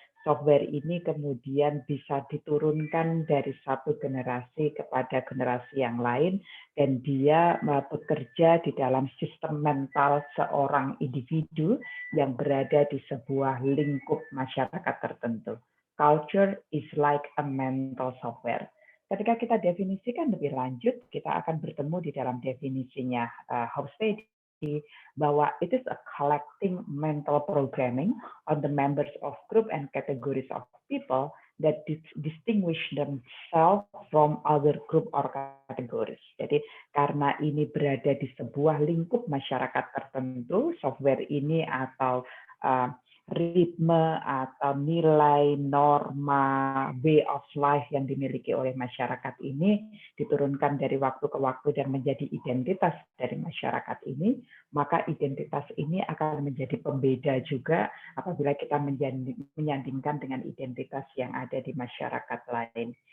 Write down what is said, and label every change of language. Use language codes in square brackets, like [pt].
[id] Software ini kemudian bisa diturunkan dari satu generasi kepada generasi yang lain, dan dia bekerja di dalam sistem mental seorang individu yang berada di sebuah lingkup masyarakat tertentu. [en] Culture is like a mental software. [id] Ketika kita definisikan lebih lanjut, kita akan bertemu di dalam definisinya Hofstede bahwa [en] it is a collecting mental programming on the members of group and categories of people that distinguish themselves from other group or categories. [id] Jadi karena ini berada di sebuah lingkup masyarakat tertentu, software ini atau ritme atau nilai, norma, way of life yang dimiliki oleh masyarakat ini diturunkan dari waktu ke waktu dan menjadi identitas dari masyarakat ini, maka identitas ini akan menjadi pembeda juga apabila kita menyandingkan dengan identitas yang ada di masyarakat lain.